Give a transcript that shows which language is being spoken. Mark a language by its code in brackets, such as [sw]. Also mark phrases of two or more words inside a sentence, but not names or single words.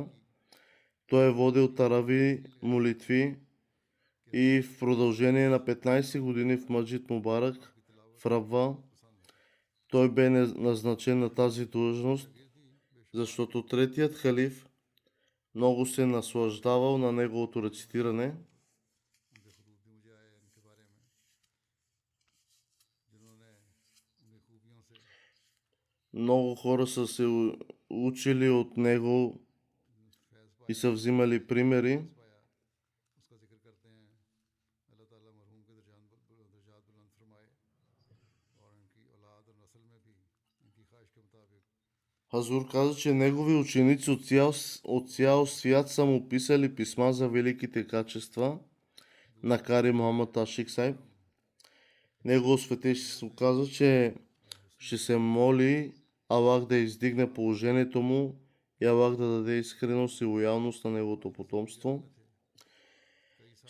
[bg] Той е водил тарави, молитви и в продължение на 15 години в Маджид Мубарак в Рабва. Той бе назначен на тази длъжност, защото третият халиф много се наслаждавал на неговото рецитиране. [ur] ان کے خطوط بھی مجھے آئے ان کے بارے میں جنہوں نے ان کی خوبیوں سے [bg] Много хора са се учили от него [ur] फैज़ [bg] и са взимали примери. [ur] پایا اس کا ذکر کرتے ہیں اللہ تعالیٰ مرحوم کے درجات بلند فرمائے اور ان کی اولاد اور نسل میں بھی ان کی خواہش کے مطابق [bg] Хазур каза, че негови ученици от цял свят са му писали писма за великите качества на Кари Мухаммад Ашик Сайб. Негово светейшество каза, че ще се моли Аллах да издигне положението му и Аллах да даде искреност и лоялност на неговото потомство.